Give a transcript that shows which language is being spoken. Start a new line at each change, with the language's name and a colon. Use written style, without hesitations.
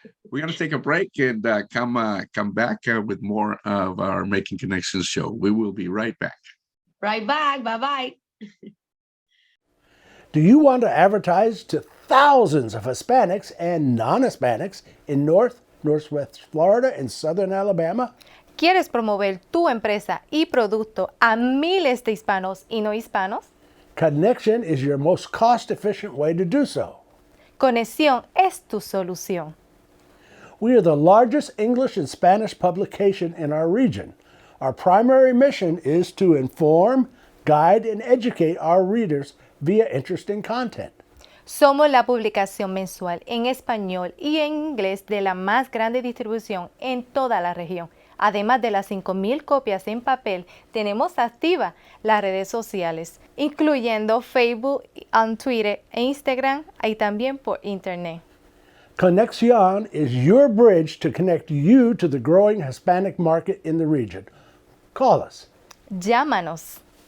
English: We're going to take a break and come back with more of our Making Connections show. We will be right back. Right back. Bye-bye. Do you want to advertise to thousands of Hispanics and non-Hispanics in Northwest Florida and Southern Alabama?
Spanish: ¿Quieres promover tu empresa y producto a miles de hispanos y no hispanos?
English: Connection is your most cost-efficient way to do so.
Spanish: Conexión es tu solución.
English: We are the largest English and Spanish publication in our region. Our primary mission is to inform, guide, and educate our readers via interesting content.
Spanish: Somos la publicación mensual en español y en inglés de la más grande distribución en toda la región. Además de las 5,000 copias en papel, tenemos activas las redes sociales, incluyendo Facebook, Twitter e Instagram, y también por Internet.
English: Conexión is your bridge to connect you to the growing Hispanic market in the region. Call us.
Spanish: Llámanos.